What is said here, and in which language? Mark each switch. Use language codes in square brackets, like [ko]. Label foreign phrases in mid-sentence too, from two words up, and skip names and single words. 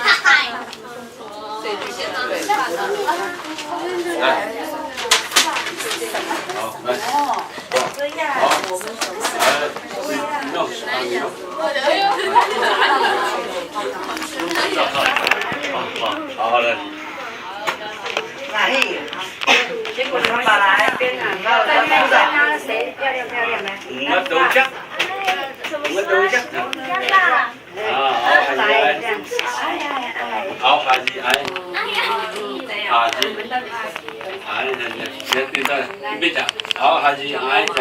[zh] 来。好，来。这样，我们手来，你弄，你弄。好嘞。 [ms] Nahi, makan balai, lo dah surat. [zh] 谁漂亮的？我都讲，我都讲。啊，好，孩子，孩子，你别讲，好，孩子，孩子。